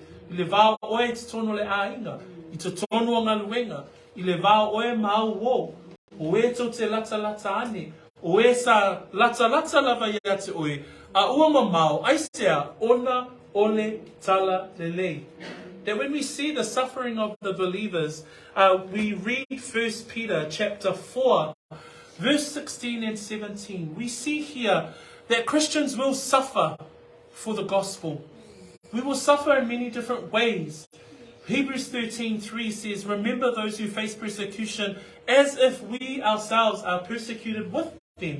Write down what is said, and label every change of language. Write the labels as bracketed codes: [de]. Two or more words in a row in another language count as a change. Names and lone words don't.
[sm] I le vao oe te tono le ainga. I te tono o ngaluenga. I le vao oe mau wo. O e tau te lata ane. O e sa lata lava ia te oe. A ua mamau, aisea, ona ole tala lelei. [en] That when we see the suffering of the believers, we read 1 Peter chapter 4, verse 16 and 17. We see here that Christians will suffer for the gospel. We will suffer in many different ways. Hebrews 13:3 says, remember those who face persecution as if we ourselves are persecuted with them.